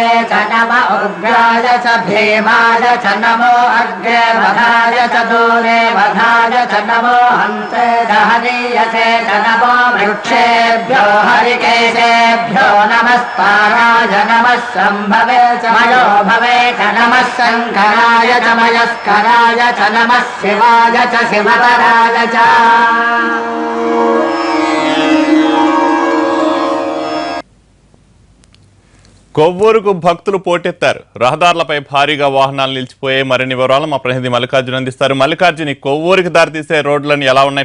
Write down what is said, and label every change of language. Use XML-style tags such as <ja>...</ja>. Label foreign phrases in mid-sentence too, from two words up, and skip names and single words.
<sa>च नमः उग्राय च भीमाय च नमो अग्रे वधाय च दूरे वधाय च नमो हन्ते हरीयसे च नमो वृक्षेभ्यो हरिकेशेभ्यो नमस्ताराय नमः सम्भवे च मयो भवे च नमः शङ्कराय च मयस्कराय च नमः शिवाय च शिवतराय च।</sa> <te>కొవ్వూరుకు భక్తులు పోటెత్తారు. రహదారులపై భారీగా వాహనాలు నిలిచిపోయే మరిన్ని వివరాలు మా ప్రతినిధి మల్లికార్జున అందిస్తారు. మల్లికార్జున, కొవ్వూరుకి దారితీసే రోడ్లన్నీ ఎలా ఉన్నాయి?</te>